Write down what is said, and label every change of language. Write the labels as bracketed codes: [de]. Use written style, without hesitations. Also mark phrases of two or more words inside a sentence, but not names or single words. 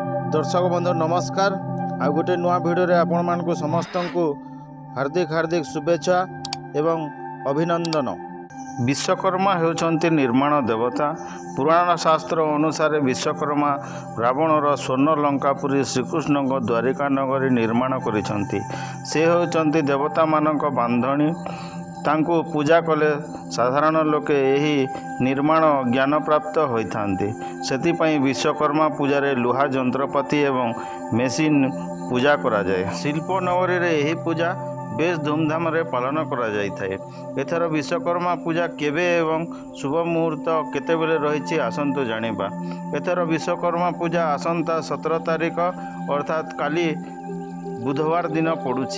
[or] ଦର୍ଶକ ବନ୍ଧୁ ନମସ୍କାର। ଆ ଗୋଟେ ନୂଆ ଭିଡିଓ ରେ ଆପଣ ମାନଙ୍କୁ ସମସ୍ତ କୁ ହାର୍ଦ୍ଦିକ ହାର୍ଦ୍ଦିକ ଶୁଭେଚ୍ଛା ଏବଂ ଅଭିନନ୍ଦନ। ବିଶ୍ୱକର୍ମା ହେଉଛନ୍ତି ନିର୍ମାଣ ଦେବତା। ପୁରାଣ ଶାସ୍ତ୍ର ଅନୁସାରେ ବିଶ୍ୱକର୍ମା ରାବଣର ସ୍ୱର୍ଣ୍ଣ ଲଙ୍କାପୁରୀ ଶ୍ରୀକୃଷ୍ଣ ଦ୍ୱାରିକା ନଗରୀ ନିର୍ମାଣ କରିଛନ୍ତି। ସେ ହେଉଛନ୍ତି ଦେବତା ମାନଙ୍କ ବାନ୍ଧଣୀ। ତାଙ୍କୁ ପୂଜା କଲେ ସାଧାରଣ ଲୋକେ ଏହି ନିର୍ମାଣ ଜ୍ଞାନ ପ୍ରାପ୍ତ ହୋଇଥାନ୍ତି। ସେଥିପାଇଁ ବିଶ୍ୱକର୍ମା ପୂଜାରେ ଲୁହା ଯନ୍ତ୍ରପାତି ଏବଂ ମେସିନ ପୂଜା କରା ଯାଏ। ଶିଳ୍ପ ନଗରୀ ରେ ଏହି ପୂଜା ବେଶ ଧୁମଧାମ ରେ ପାଳନ କରା ଯାଇ ଥାଏ। ଏଥର ବିଶ୍ୱକର୍ମା ପୂଜା କେବେ ଏବଂ ଶୁଭ ମୁହୂର୍ତ୍ତ କେତେବେଳେ ରହିଛି ଆସନ୍ତୁ ଜାଣିବା। ଏଥର ବିଶ୍ୱକର୍ମା ପୂଜା ଆସନ୍ତା 17 ତାରିଖ ଅର୍ଥାତ କାଲି ବୁଧବାର ଦିନ ପଡ଼ୁଛି।